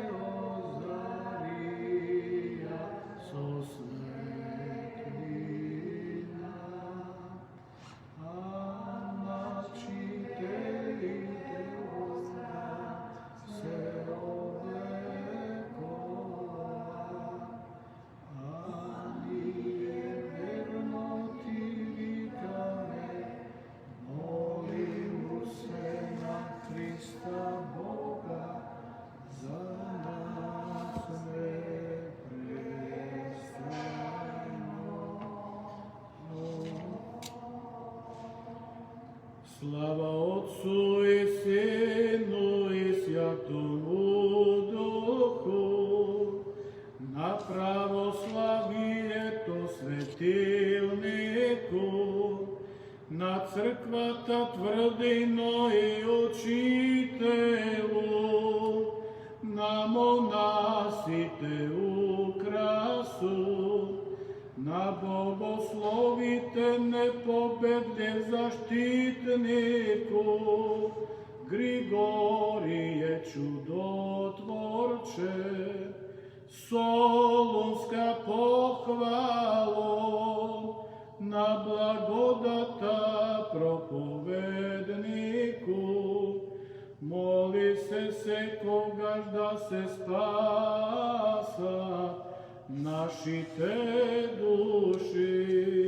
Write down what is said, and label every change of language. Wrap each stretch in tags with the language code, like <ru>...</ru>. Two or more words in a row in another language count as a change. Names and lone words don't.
<mk>озарија со светлина, а мачителите се облекува, а ние верно Ти викаме, молимо се на Христа Бога, за нас непрестанно.</mk> <cu>Слава Отцу и Сину и Святому Духу,</cu> <mk>на православието светилнику, на црквата тврдино и учителу, на монасите украсу, на богословите непобедне заштитнику, Григорије чудотворче, Солунска пофало, на благодата проповеднику, моли се секогаш да се спаса нашите души.</mk>